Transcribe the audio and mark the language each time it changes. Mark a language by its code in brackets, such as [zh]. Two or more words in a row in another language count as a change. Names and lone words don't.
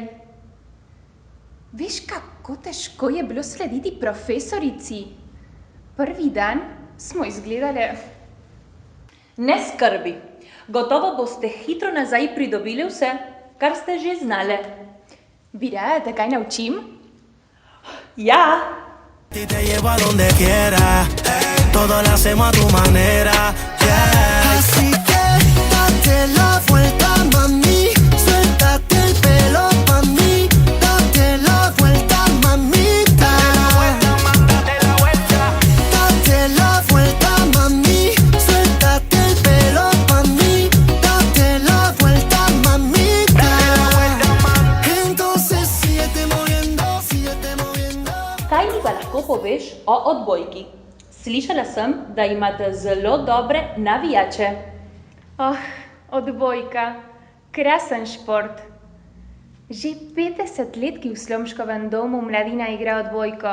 [sl] Veš, kako težko je bilo slediti profesorici? Prvi dan smo izgledale. Ne skrbi, gotovo boste hitro nazaj pridobili vse, kar ste že znale. Bi rada te kaj naučim? Ja. [es] Ti te llevo a donde quiera, todo lo hacemos a tu manera, yeah. Así que date la vuelta, mami, suéltate el pelo pa' mí, date la vuelta, mamita. Date la vuelta, date la vuelta, mami, suéltate el pelo pa' mí, date la vuelta, mamita. Date la vuelta, mami. Entonces síguete moviendo, síguete moviendo. [sl] Kaj mi pa lahko poveš o odbojki? Slišala sem, da imate zelo dobre navijače. Odbojka, krasen šport. Že 50 let, ki v Slomškovem domu mladina igra odbojko.